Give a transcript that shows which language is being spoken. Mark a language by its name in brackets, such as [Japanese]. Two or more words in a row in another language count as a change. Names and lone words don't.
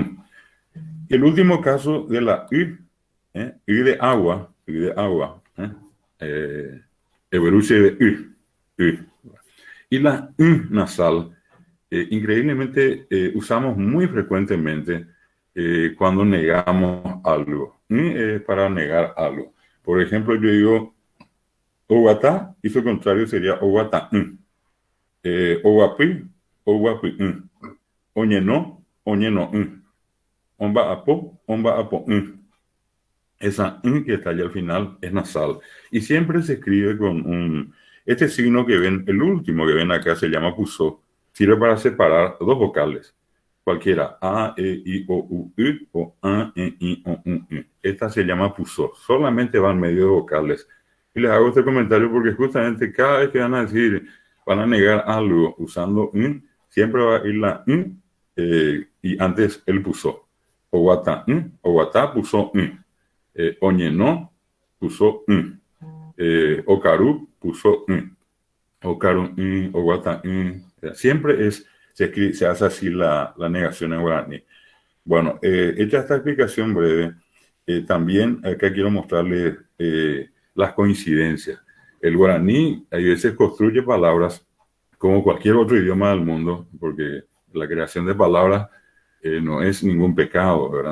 [Spanish] El último caso de la Y de agua, Eberuche de Y. Y la Y nasal, increíblemente usamos muy frecuentemente cuando negamos algo. Para negar algo. Por ejemplo, yo digo Oguatá, y su contrario sería Oguatá. [Guarani] Oguapi, Oguapi. Oñeno, Oñeno. Omba apo. [Spanish] Esa que está allá al final es nasal. Y siempre se escribe con este signo que ven, el último que ven acá se llama pusó. Sirve para separar dos vocales. Cualquiera, A, E, I, O, U, o A, E, I, O, U, Esta se llama pusó. Solamente van medio de vocales. Y les hago este comentario porque justamente cada vez que van a decir, van a negar algo usando siempre va a ir la y antes el pusó. [Guarani] Oguatá puso Oñeno puso Ocaru puso Ocaru Oguatá. [Spanish] Siempre se hace así la negación en guaraní. Bueno, hecha esta explicación breve, también acá quiero mostrarles las coincidencias. El guaraní a veces construye palabras como cualquier otro idioma del mundo, porque la creación de palabras no es ningún pecado, ¿verdad?